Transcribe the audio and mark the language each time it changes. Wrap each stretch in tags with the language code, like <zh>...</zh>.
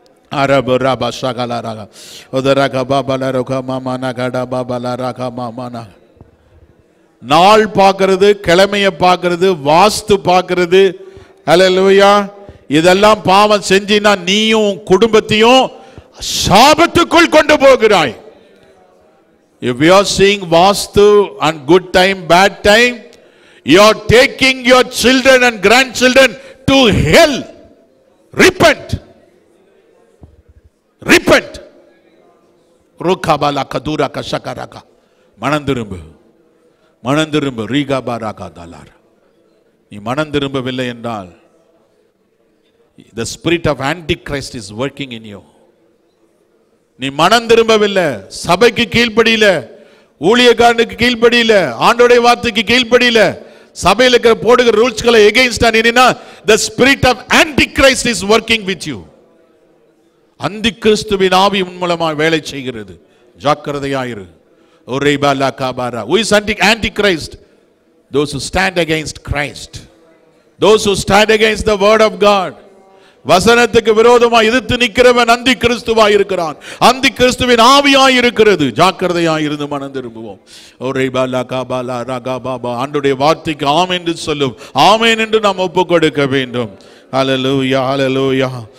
<ta>அரபு ரபா ஷகலரக உதரக பபலரக மமனகட பபலரக மமன நாள் பார்க்கிறது, கிழமையை பார்க்கிறது, வாஸ்து பார்க்கிறது. ஹல்லேலூயா. இதெல்லாம் பாவம் செஞ்சினா நீயும் குடும்பத்தையும் சாபத்துக்குள் கொண்டு போகிறாய்.</ta> <en>If you are seeing vastu and good time, bad time, you are taking your children and grandchildren to hell. Repent. Repent. Rukabala kadura kashakaraka.</en> <ta>மனந்திரும்பு, மனந்திரும்பு. ரீகாபாராகா தாலார். நீ மனந்திரும்பவில்லை என்றால்</ta> <en>the spirit of antichrist is working in you.</en> <ta>நீ மனம் திரும்பவில்லை, சபைக்கு கீழ்ப்படியில, ஊழியக்காரனுக்கு கீழ்ப்படியில, ஆண்டோடைய வார்த்தைக்கு கீழ்ப்படியில, சபையில் இருக்கிற போடுகிற ரூல்ஸ்களை எகெயின்ஸ்டா நின்னா</ta> <en>the spirit of antichrist is working with you.</en> <ta>அந்தி கிறிஸ்துவின் ஆவி உன் மூலமாக வேலை செய்கிறது. ஜாக்கிரதையாயிரு. ஒரேபாலா காபாரா.</ta> <en>Who is antichrist? Those who stand against Christ. Those who stand against the word of God.</en> <ta>வசனத்துக்கு விரோதமாய் எதிர்த்து நிற்கிறவன் அந்தி கிறிஸ்துவாய் இருக்கிறான். அந்தி கிறிஸ்துவின் ஆவியாய் இருக்கிறது. ஜாக்கிரதையாய் இருந்து மனம் திரும்புவோம். ஒரேபாலா காபாலா ரகா பாபா. ஆண்டவருடைய வார்த்தைக்கு ஆமென் என்று சொல்லும். ஆமென் என்று நாம் ஒப்புக் கொடுக்க வேண்டும். ஹல்லேலூயா, ஹல்லேலூயா.</ta>